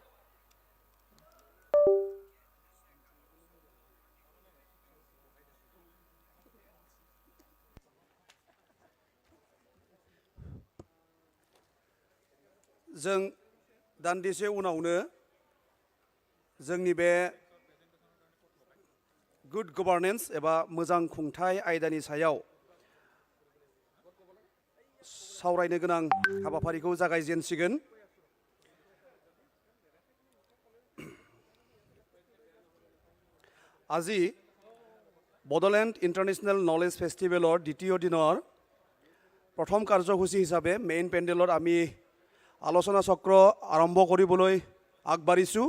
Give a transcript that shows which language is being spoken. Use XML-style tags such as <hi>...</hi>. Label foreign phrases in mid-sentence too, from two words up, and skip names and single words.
<brx>जों दान्दिसे उनावनो जोंनि बे</brx> <en>good governance</en> <brx>एबा मोजां खुंथाय आयदानि सायाव सावरायनो गोनां हाबाफारिखौ जागायजेनसिगोन</brx> <as>আজি বড়োলেণ্ড ইণ্টাৰনেশ্যনেল নলেজ ফেষ্টিভেলৰ দ্বিতীয় দিনৰ প্ৰথম কাৰ্যসূচী হিচাপে মেইন পেণ্ডেলত আমি আলোচনা চক্ৰ আৰম্ভ কৰিবলৈ আগবাঢ়িছোঁ।</as>